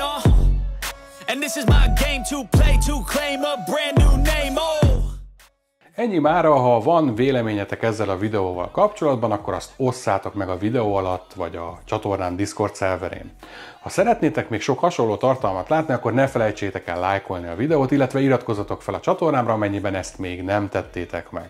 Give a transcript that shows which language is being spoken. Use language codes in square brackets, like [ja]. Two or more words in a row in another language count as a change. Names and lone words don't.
[en] on, and this is my game to play, to claim a brand new name, oh! [hu] Ennyi mára, ha van véleményetek ezzel a videóval kapcsolatban, akkor azt osszátok meg a videó alatt, vagy a csatornám Discord szerverén. Ha szeretnétek még sok hasonló tartalmat látni, akkor ne felejtsétek el lájkolni a videót, illetve iratkozzatok fel a csatornámra, amennyiben ezt még nem tettétek meg.